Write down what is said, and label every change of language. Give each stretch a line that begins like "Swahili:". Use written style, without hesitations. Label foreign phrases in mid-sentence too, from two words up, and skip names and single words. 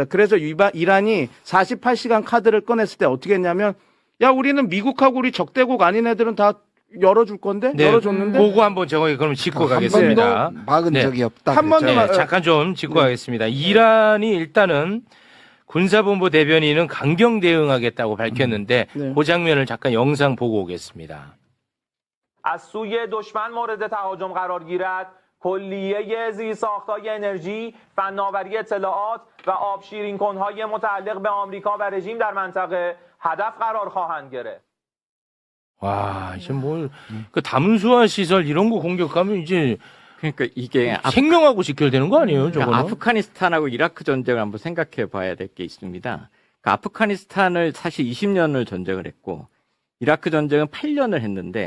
Korean: 그래서 이란이 48시간 카드를 꺼냈을 때 어떻게 했냐면 야, 우리는 미국하고 우리 적대국 아닌 애들은 다 열어줄 건데 네. 열어줬는데 보고 한번 정확히 그럼 짚고 가겠습니다. 한 번도 막은 네. 적이 없다. 한 번도 그랬죠. 네, 잠깐 좀 짚고 가겠습니다. 이란이 일단은 군사본부 대변인은 강경 대응하겠다고 밝혔는데 네. 그 장면을 잠깐 영상 보고 오겠습니다.
Persian: از سوی دشمن مورد تهاجم قرار گیرد کلیه زیرساخت‌های انرژی، فناوری اطلاعات و آب شیرین کنهای متعلق به آمریکا و رژیم در منطقه هدف قرار خواهند گرفت.
Korean: 와, 이제 그 담수화 시설 이런 거 공격하면 이제 그러니까 이게 생명하고 직결되는 거 아니에요, 저거는? 아프가니스탄하고 이라크 전쟁을 한번 생각해 봐야 될 게 있습니다. 그러니까 아프가니스탄을 사실 20년을 전쟁을 했고 이라크 전쟁은 8년을 했는데